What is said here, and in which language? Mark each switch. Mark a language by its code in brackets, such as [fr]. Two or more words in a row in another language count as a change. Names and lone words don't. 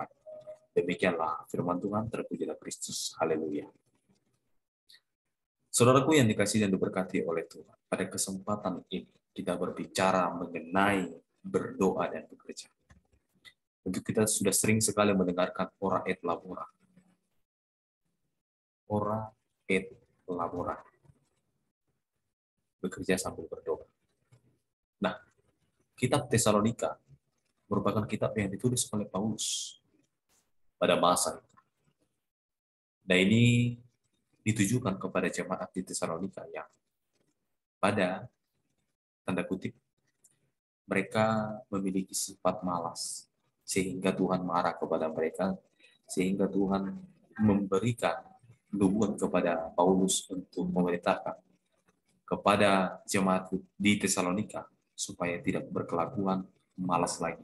[id] Demikianlah firman Tuhan, terpujilah Kristus. Haleluya. Saudaraku yang dikasihi dan diberkati oleh Tuhan, pada kesempatan ini kita berbicara mengenai berdoa dan bekerja. Tentu kita sudah sering sekali mendengarkan [la] ora et labora. Ora et labora. [id] Bekerja sambil berdoa. Nah, kitab Tesalonika merupakan kitab yang ditulis oleh Paulus pada masa itu. Nah, ini ditujukan kepada jemaat di Tesalonika yang pada tanda kutip mereka memiliki sifat malas, sehingga Tuhan marah kepada mereka, sehingga Tuhan memberikan nubuat kepada Paulus untuk memerintahkan kepada jemaat di Tesalonika supaya tidak berkelakuan malas lagi.